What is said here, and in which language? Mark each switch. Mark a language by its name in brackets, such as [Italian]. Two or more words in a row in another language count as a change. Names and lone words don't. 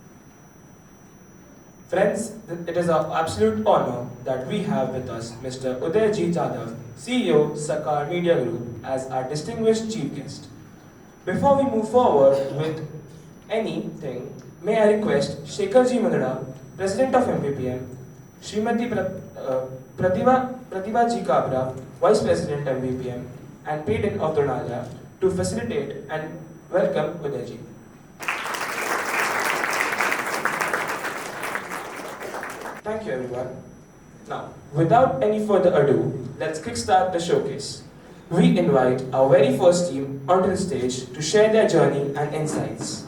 [English] Friends, it is our absolute honor that we have with us Mr. Udayji Jadhav, CEO, Sakar Media Group, as our distinguished chief guest. Before we move forward with anything, may I request Shekharji Mandada, President of MPPM, Srimati Pratibha Ji Kabra, Vice President MPPM, and Paden of Dronale, to facilitate and welcome Udayji. Thank you, everyone. Now, without any further ado, let's kickstart the showcase. We invite our very first team onto the stage to share their journey and insights.